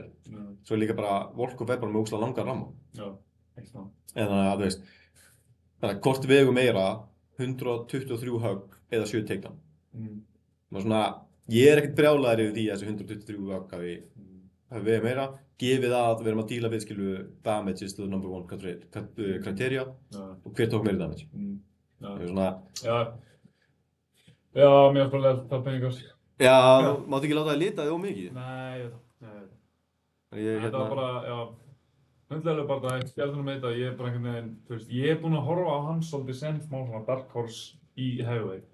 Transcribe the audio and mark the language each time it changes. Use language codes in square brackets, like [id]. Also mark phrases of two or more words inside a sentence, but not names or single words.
[is] Svo líka bara Volkov bara með ógeðslega langar ramma. Já, ekki það. En þannig að, þú veist, hvort vegu meira 123 högg eða 7 takedown. Svona, ég ekkert brjálaður yfir því að þessi 123 högg hafi verið meira, gefið að við erum að díla við [en] damage is the number one criteria [is] og hver tók meiri damage. Það svona... Já, mér er bara það peningar. Já, máttu ekki láta það lita þig mikið? Nei, ég veit það. Þetta var bara, hundlega bara það, skjálfðunum með þetta, ég er bara einhvern veginn, þú veist, ég er búinn að horfa á hann svolítið sem smá svona [en] dark horse [is] í heavyweight.